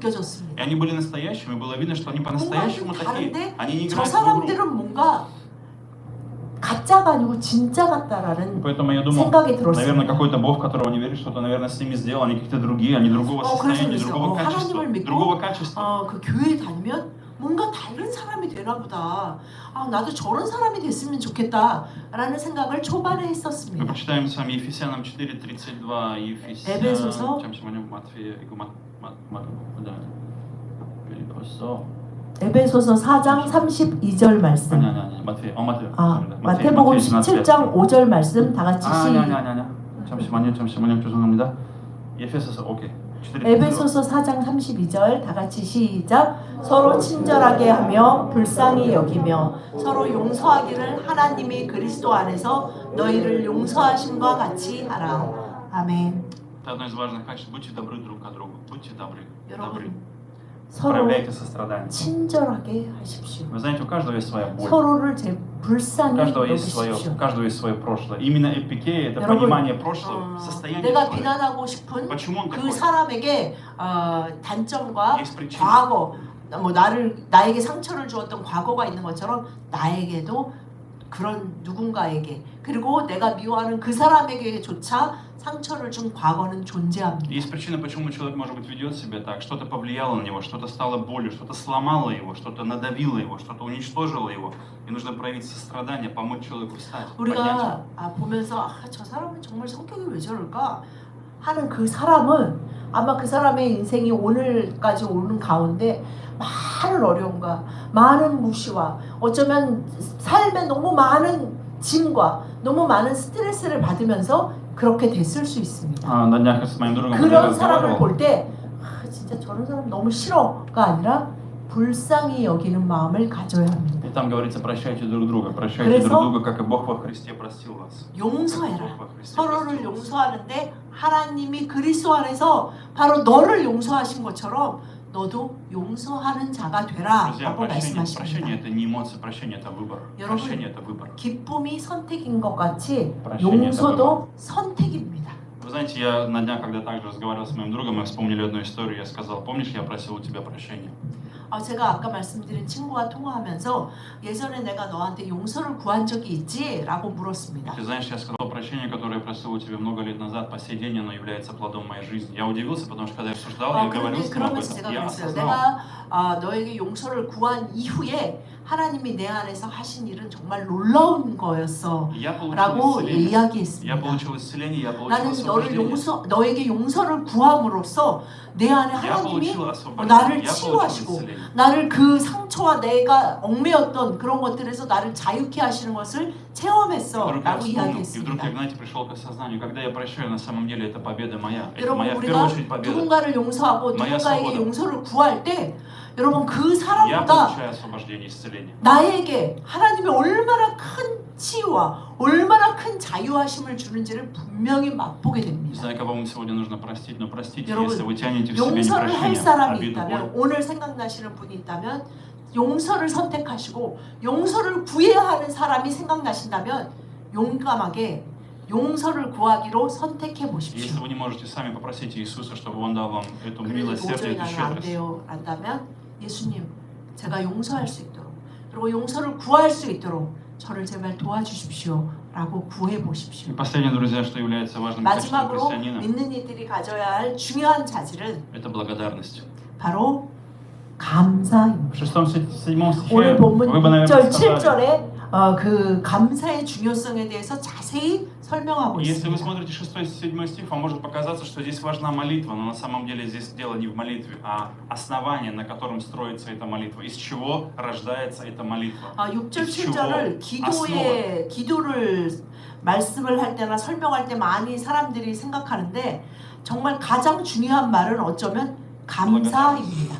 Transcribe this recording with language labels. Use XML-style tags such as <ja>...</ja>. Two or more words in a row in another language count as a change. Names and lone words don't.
<ko>느껴졌습니다.</ko> <ru>они были настоящими, было видно, что они по-настоящему</ru> <ko>뭔가</ko> <ru>такие.</ru> <ko>다른데</ko> <ru>Они не</ru> <ko>저</ko> <ru>играют в игру.</ru> <ko>사람들은 뭔가 가짜가 아니고 진짜 같다라는</ko> <ru>Поэтому я думал,</ru> <ko>생각이</ko> <ru>наверное,</ru> <ko>들었습니다.</ko> <ru>какой-то Бог, которого не верит, что-то, наверное, с ними сделал, они какие-то другие, они другого состояния,</ru> <ko>그래서</ko> <ru>другого качества.</ru> <ko>하나님을 믿고</ko> <ru>Другого качества.</ru> <ko>그 교회에 다니면 뭔가 다른 사람이 되나 보다. 나도 저런 사람이 됐으면 좋겠다라는 생각을 초반에</ko> <ru>Мы</ru> <ko>했었습니다.</ko> <ru>прочитаем с вами Ефесянам 4:32,</ru> <ko>에베소서. 잠시만요, 마태에 이거 벌써 에베소서 4장 32절 말씀. 아니 마태 마태요. 마태복음 17장 5절 말씀 다 같이 아니. 잠시만요. 죄송합니다. 에베소서 오케이. 에베소서 4장 32절 다 같이 시작. 서로 친절하게 하며 불쌍히 여기며 서로 용서하기를 하나님이 그리스도 안에서 너희를 용서하심과 같이 하라. 아멘.</ko> <ru>Это одно из важных качеств. Будьте добры друг к другу. Будьте добры.</ru> <ko>여러분 서로</ko> <ru>Проявляйте сострадание.</ru> <ko>친절하게 하십시오.</ko> <ru>Вы знаете, у каждого есть своя боль.</ru> <ko>서로를</ko> <ru>У</ru> <ko>불쌍히</ko> <ru>каждого есть</ru> <ko>여기십시오.</ko> <ru>свое прошлое. Именно эпикея, это</ru> <ko>여러분,</ko> <ru>понимание прошлого, состояние</ru> <ko>내가</ko> <ru>человека.</ru> <ko>비난하고 싶은</ko> <ru>Почему он</ru> <ko>그</ko> <ru>такой?</ru> <ko>사람에게 단점과</ko> <ru>Есть причина.</ru> <ko>과거, 나에게 상처를 주었던 과거가 있는 것처럼 나에게도 그런 누군가에게 그리고 내가 미워하는 그 사람에게조차 상처를 준 과거는 존재합니다.</ko> <ru>Есть причина, почему человек, может быть, ведет себя так. Что-то повлияло на него, что-то стало болью, что-то сломало его, что-то надавило его, что-то уничтожило его. И нужно проявить сострадание, помочь человеку встать, поднять его.</ru> <ko>우리가 보면서 저 사람은 정말 성격이 왜 저럴까 하는 그 사람은 아마 그 사람의 인생이 오늘까지 오는 가운데 많은 어려움과 많은 무시와 어쩌면 삶에 너무 많은 짐과 너무 많은 스트레스를 받으면서 그렇게 됐을 수 있습니다.</ko> <ru>На днях с моим другом</ru> <ko>그런 사람을</ko> <ru>разговаривал.</ru> <ko>볼 때 진짜 저런 사람 너무 싫어가 아니라 불쌍히 여기는 마음을 가져야 합니다.</ko> <ru>И там говорится, прощайте друг друга, прощайте</ru> <ko>그래서</ko> <ru>друг друга, как и Бог во Христе простил вас.</ru> <ko>용서해라.</ko> <ru>Бог во Христе</ru> <ko>서로를</ko> <ru>простил вас.</ru> <ko>용서하는데 하나님이 그리스도 안에서 바로 너를 용서하신 것처럼 너도 용서하는 자가 되라</ko> <ru>Друзья,</ru> <ko>라고</ko> <ru>прощение</ru> <ko>말씀하십니다.</ko> <ru>это не эмоция, прощение это выбор.</ru> <ko>여러분,</ko> <ru>Прощение это выбор.</ru> <ko>기쁨이 선택인 것 같이</ko> <ru>Прощение это выбор.</ru> <ko>용서도 선택입니다.</ko> <ru>Вы знаете, я на днях, когда также разговаривал с моим другом, мы вспомнили одну историю, я сказал, помнишь, я просил у тебя прощения?</ru> <ko>제가 아까 말씀드린 친구와 통화하면서 예전에 내가 너한테 용서를 구한 적이 있지? 라고 물었습니다.</ko> <ru>Ты знаешь, я сказал прощение, которое я просил у тебя много лет назад, по сей день оно является плодом моей жизни. Я удивился, потому что когда я обсуждал, я говорил с ним об</ru> <ko>그러면서 제가</ko> <ru>этом, я</ru> <ko>그랬어요.</ko> <ru>осознал.</ru> <ko>내가 너에게 용서를 구한 이후에 하나님이 내 안에서 하신 일은 정말 놀라운 거였어</ko> <ru>Я получил</ru> <ko>라고</ko> <ru>исцеление, я</ru> <ko>이야기했습니다.</ko> <ru>получил исцеление, я получил</ru> <ko>나는</ko> <ru>освобождение.</ru> <ko>너에게 용서를 구함으로써 내 안에</ko> <ru>Я</ru> <ko>하나님이</ko> <ru>получил освобождение,</ru> <ko>나를</ko> <ru>я получил</ru> <ko>치유하시고</ko> <ru>исцеление.</ru> <ko>나를 그 상처와 내가 얽매였던 그런 것들에서 나를 자유케 하시는 것을 체험했어</ko> <ru>Вдруг я</ru> <ko>라고</ko> <ru>вспомнил, и вдруг</ru> <ko>이야기했습니다.</ko> <ru>я, знаете, пришел к осознанию, когда я прощаю, на самом деле это победа моя. Это</ru> <ko>여러분</ko> <ru>моя, в первую</ru> <ko>우리가</ko> <ru>очередь, победа.</ru> <ko>누군가를 용서하고</ko> <ru>моя</ru> <ko>누군가에게</ko> <ru>свобода.</ru> <ko>용서를 구할 때 여러분 그</ko> <ru>Я</ru> <ko>사람보다</ko> <ru>получаю освобождение, исцеление.</ru> <ko>나에게 하나님이 얼마나 큰 치유와 얼마나 큰 자유하심을 주는지를 분명히 맛보게 됩니다.</ko> <ru>Знаю, кого вам сегодня нужно простить, но простите,</ru> <ko>여러분,</ko> <ru>если вы тянете в себе</ru> <ko>용서를 할</ko> <ru>непрощение,</ru> <ko>사람이</ko> <ru>обиду,</ru> <ko>있다면</ko> <ru>боль.</ru> <ko>오늘 생각나시는 분이 있다면 용서를 선택하시고 용서를 구해야 하는 사람이 생각나신다면 용감하게 용서를 구하기로 선택해 보십시오.</ko> <ru>Если вы не можете сами попросить Иисуса, чтобы Он дал вам эту</ru> <ko>그리고</ko> <ru>милосердие,</ru> <ko>도저히</ko> <ru>эту</ru> <ko>나는 안</ko> <ru>щедрость.</ru> <ko>돼요 한다면 예수님 제가 용서할 수 있도록 그리고 용서를 구할 수 있도록 저를 제발 도와주십시오 라고 구해 보십시오.</ko> <ru>И последнее, друзья, что является важным качеством</ru> <ko>마지막으로</ko> <ru>христианина,</ru> <ko>믿는 이들이 가져야 할 중요한 자질은</ko> <ru>это благодарность.</ru> <ko>바로 감사입니다.</ko> <ru>В 6-7 стихе</ru> <ko>오늘 본문</ko> <ru>вы бы, наверное,</ru> <ko>6절,</ko> <ru>сказали,</ru> <ko>7절에 그 감사의 중요성에 대해서 자세히 설명하고</ko> <ru>если вы</ru> <ko>있습니다.</ko> <ru>смотрите 6-7 стих, вам может показаться, что здесь важна молитва, но на самом деле здесь дело не в молитве, а основание, на котором строится эта молитва, из чего рождается эта молитва.</ru> <ko>6절,</ko> <ru>из чего</ru> <ko>7절을</ko> <ru>основа.</ru> <ko>기도를 말씀을 할 때나 설명할 때 많이 사람들이 생각하는데 정말 가장 중요한 말은 어쩌면 감사입니다.</ko>